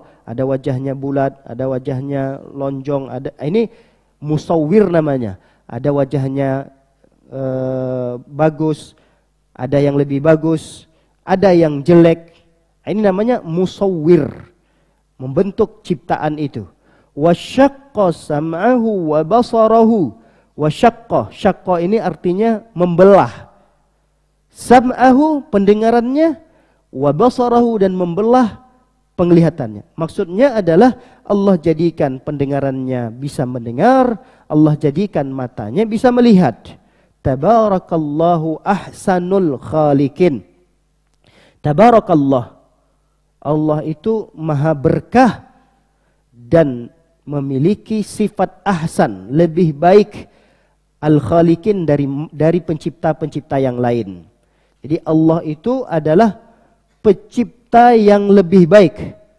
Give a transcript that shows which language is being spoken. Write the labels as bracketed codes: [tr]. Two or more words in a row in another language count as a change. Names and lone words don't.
[id] Ada wajahnya bulat, ada wajahnya lonjong, ada ini musawwir namanya. Ada wajahnya bagus, ada yang lebih bagus, ada yang jelek. Ini namanya musawwir, membentuk ciptaan itu. [ar] Wasyaqqa sam'ahu wa basarahu. Wasyaqqa, syaqqa [id] ini artinya membelah. Sam'ahu, pendengarannya, [ar] wa basarahu, [id] dan membelah penglihatannya. Maksudnya adalah Allah jadikan pendengarannya bisa mendengar, Allah jadikan matanya bisa melihat. [ar] Tabarakallahu ahsanul khaliqin. [id] Tabarakallah, Allah itu maha berkah dan memiliki sifat ahsan, lebih baik al-khaliqin dari pencipta-pencipta yang lain. Jadi Allah itu adalah pencipta yang lebih baik.